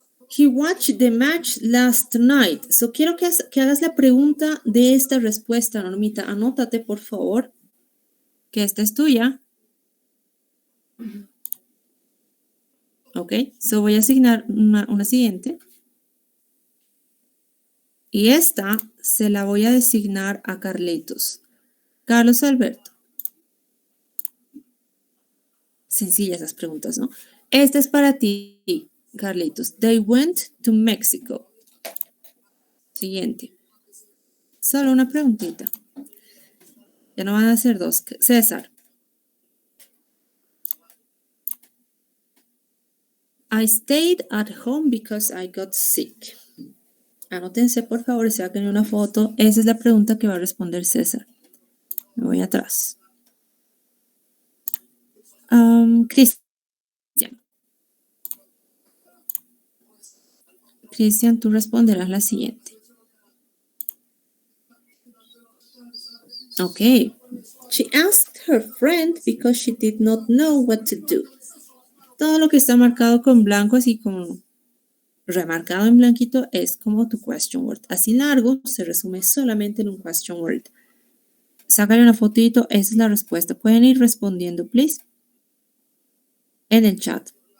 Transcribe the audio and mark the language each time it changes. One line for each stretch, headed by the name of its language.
English: He watched the match last night.
Spanish: So quiero que hagas la pregunta de esta respuesta, Normita. Anótate, por favor, que esta es tuya. Ok, so voy a asignar una siguiente. Y esta se la voy a designar a Carlitos. Carlos Alberto. Sencillas esas preguntas, ¿no? Esta es para ti, Carlitos.
English: They went to Mexico. Siguiente.
Spanish: Solo una preguntita. Ya no van a ser dos. César.
English: I stayed at home because I got sick.
Spanish: Anótense, por favor, y saquen una foto. Esa es la pregunta que va a responder César. Me voy atrás. Cristian. Cristian, tú responderás la siguiente. Ok.
English: She asked her friend because she did not know what to do.
Spanish: Todo lo que está marcado con blanco, así como remarcado en blanquito, es como tu question word. Así largo, se resume solamente en un question word. Sácale una fotito, esa es la respuesta. Pueden ir respondiendo, please, en el chat.